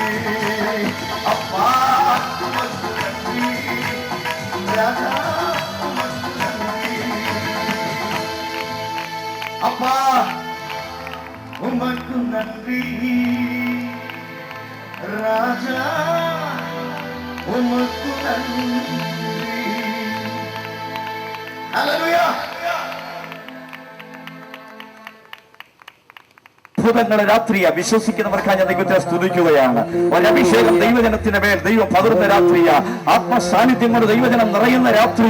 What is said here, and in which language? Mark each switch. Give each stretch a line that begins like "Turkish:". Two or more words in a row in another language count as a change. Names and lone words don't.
Tamil: அப்பா உமக்கு நன்றி, ராஜா உமக்கு நன்றி. அப்பா உமக்கு நன்றி, ராஜா உமக்கு நன்றி.
Malayalam: ഹല്ലേലൂയ. അത്ഭുതങ്ങളെ രാത്രിയ വിശ്വസിക്കുന്നവർക്കായി ഞാൻ ദൈവത്തെ സ്തുതിക്കുകയാണ്. ഒരഭിഷേകം ദൈവജനത്തിന്റെ മേൽ ദൈവം പകർന്ന രാത്രിയ, ആത്മസാന്നിധ്യം കൊണ്ട് ദൈവജനം നിറയുന്ന രാത്രിയ.